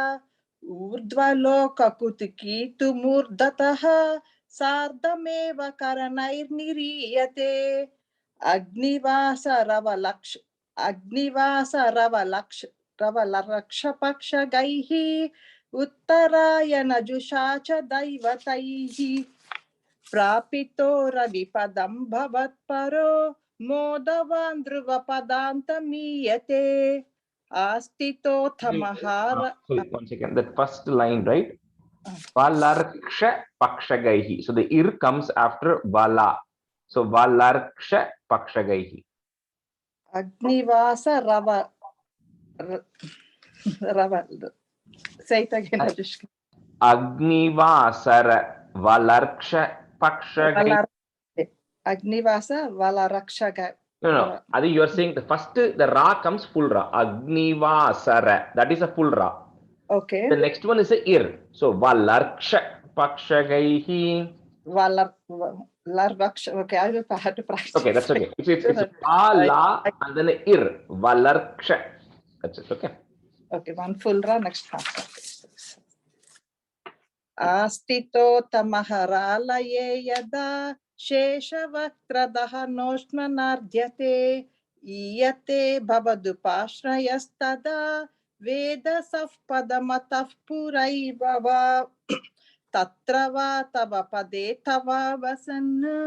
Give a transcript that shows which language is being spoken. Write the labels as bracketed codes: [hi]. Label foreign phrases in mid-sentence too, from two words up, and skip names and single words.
[sa] ऊर्ध्वलोककुतुकीतुमूर्धतः सार्धमेव करणैर्निरीयते अग्निवासरवलक्षपक्षगैः उत्तरायणजुषा च दैवतैः प्रापितो रविपदं भवत्परो मोदवान् ध्रुवपदान्तमीयते आस्तितोऽथ महार. [en] One second, that first line, right? [sa] वलर्क्ष पक्षगैः. [en] So the ir comes after vala. [sa] So वलर्क्ष पक्षगैः. अग्निवास रव. [en] Say it again, Ajishka. [sa] अग्निवासर वलर्क्ष पक्षगैः. अग्निवास वलरक्षग. [en] No. I think you are saying the first, the ra comes full ra. Agnivasara. That is a full ra. Okay. The next one is a ir. So [sa] वलर्क्ष पक्षगैः. [en] Valarksha. Okay, I will have to practice. Okay, that's okay. It's vala and then a ir. Valarksha. That's it. Okay. Okay, one full ra, next half. [sa] आस्तितो तमहरालये यदा शेषवक्त्रदहनोष्णनार्ध्यते ईयते भवदुपाश्रयस्तदा वेदसः पदमतः पुरैव वा तत्र वा तव पदे तव वसन्